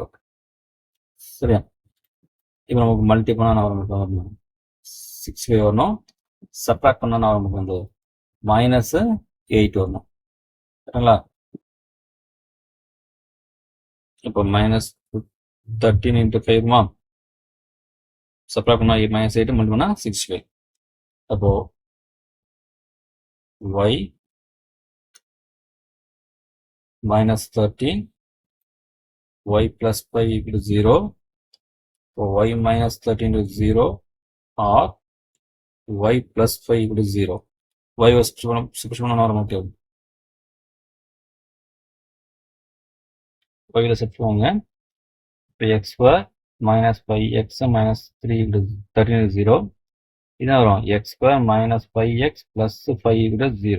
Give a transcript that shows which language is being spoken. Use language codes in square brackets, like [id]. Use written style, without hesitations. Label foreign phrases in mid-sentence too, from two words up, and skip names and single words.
[ta] சரியா, இப்போ நமக்கு மல்டி பண்ணால் நமக்கு வரணும் 6y வரணும், சப்ராக்ட் பண்ணால் நமக்கு வந்து -8 வரணும். சரிங்களா, இப்போ -13 × 5 வருமா, சப்ராக்ட் பண்ணால் -8 மல்டி பண்ணால் 65. அப்போ y -13 y + 5 = 0. [en] So y -13 = 0 or y + 5 = 0. y was substitute [ta] பண்ணா நமக்கு y ல செட் பண்ணுவாங்க. இப்போ x ஸ்கொயர் -5x - 3 = 13 = 0. இதான் வரும் x ஸ்கொயர் -5x + 5 = 0.